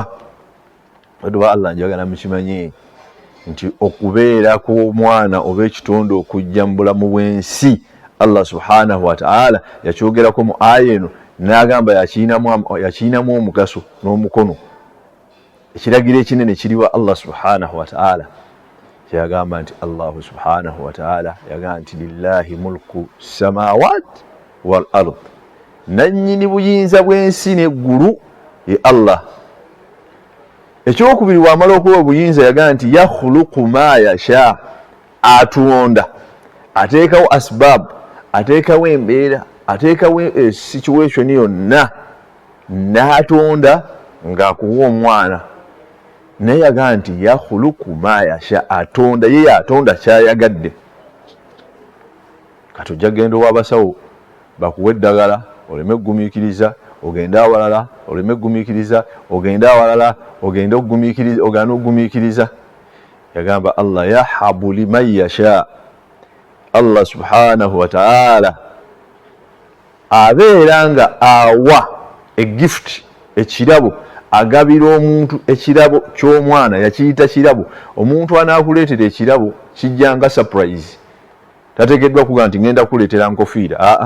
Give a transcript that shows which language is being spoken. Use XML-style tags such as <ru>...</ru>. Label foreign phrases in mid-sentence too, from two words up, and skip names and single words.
<lg>Oba Allah njagala mukimanye nti okubeera kw'omwana oba ekitonde okujja mu bulamu bw'ensi, Allah</lg> <ar>سبحانه وتعالى</ar> <lg>yakyogerako mu aya eno n'agamba yakiinamu omugaso n'omukono. Ekiragiro ekinene kiriwa Allah</lg> <ar>سبحانه وتعالى</ar> <lg>kyagamba nti Allahu</lg> <ar>سبحانه وتعالى</ar> <lg>yagamba nti</lg> <ar>لله ملك سماوات والأرض,</ar> <lg>nannyini buyinza bw'ensi n'eggulu ye Allah. Ekyokubiri wamala okuwa obuyinza yagamba nti</lg> <ar>يخلق ما يشاء,</ar> <lg>atonda, ateekawo asbab, ateekawo embeera, ateekawo situation yonna, n'atonda ng'akuwa omwana. Naye yagaa nti</lg> <ar>يخلق ما يشاء,</ar> <lg>atonda, ye atonda kyayagadde. Kati ojja genda ow'abasawo bakuwa eddagala oleme kugumiikiriza, ogenda awalala oleme kugumiikiriza, ogenda awalala ogenda okugumiikiriza. Yagamba Allah</lg> <ar>يهب لمن يشاء,</ar> <lg>Allah</lg> <ar>سبحانه وتعالى</ar> <lg>abeera nga awa egift, ekirabo, agabira omuntu ekirabo ky'omwana, yakiyita kirabo. Omuntu anaakuleetera ekirabo kijja nga surprise, tateekeddwa kuga nti ngenda kuleetera nkofiira.</lg>